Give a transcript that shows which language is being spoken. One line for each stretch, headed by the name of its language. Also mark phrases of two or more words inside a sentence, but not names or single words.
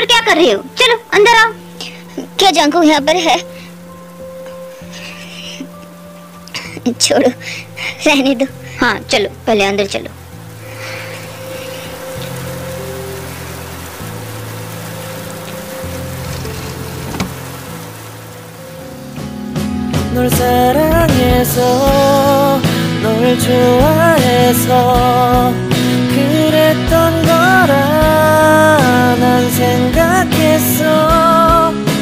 Hindi: कर रही हो? चलो अंदर आओ। क्या जंकू यहाँ पर है? छोड़ो, रहने दो। हाँ चलो, पहले अंदर चलो।
Korean: 널 사랑해서 널 좋아해서 그랬던 거라 난 생각했어.